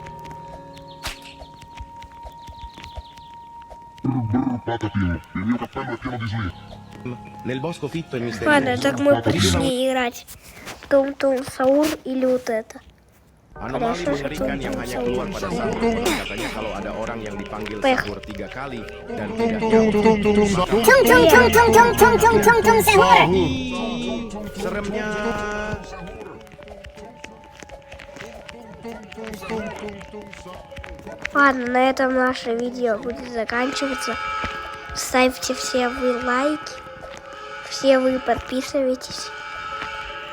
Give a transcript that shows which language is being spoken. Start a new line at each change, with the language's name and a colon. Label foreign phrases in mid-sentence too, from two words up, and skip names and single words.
Italian: Patapim. Il mio cappello è pieno di sli. Nel bosco fitto e
Russian: ладно,
Italian: misterioso.
Russian: так мы пришли играть. Тум-тум, Саур или вот это.
Indonesian: Anomali mengerikan yang hanya keluar pada sahur. Konon katanya kalau ada orang yang dipanggil sahur 3 kali dan tidak nyaut, tung tung tung tung tung tung tung tung tung sahur. hi, seremnya.
Russian: Ладно, на этом наше видео будет заканчиваться. Ставьте все вы лайки, все вы подписывайтесь.